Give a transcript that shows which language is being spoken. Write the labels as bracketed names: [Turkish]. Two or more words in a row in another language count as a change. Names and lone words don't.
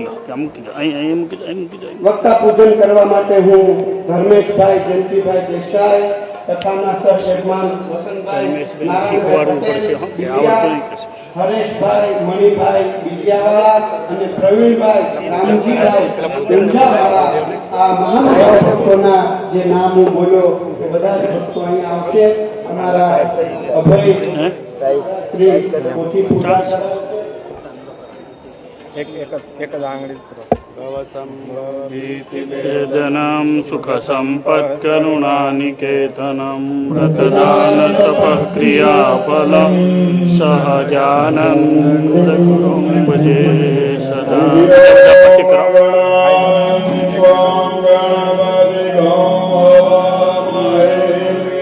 [Gujarati] વક્તા પૂજન કરવા માટે હું ધર્મેશભાઈ, જયંતિભાઈ દેસાઈ તથાના સર યજમાન વસંતભાઈ, નારાયણભાઈ, હરેશભાઈ, મણિભાઈ બિલિયાવાળા અને પ્રવીણભાઈ, રામજીભાઈ ઊંઝાવાળા આ મહાનુભાવ ભક્તોના જે નામ હું બોલ્યો એ બધા જ ભક્તો અહીં આવશે. અમારા અભય શ્રી પોથી પૂજા એક જ આંગળી [Sanskrit] वेदनं सुख संपत् करुणानिकेतनं व्रतदान तपः क्रियाफलं सहजानंद गुरुं भजे सदा. [Gujarati] પછી કરો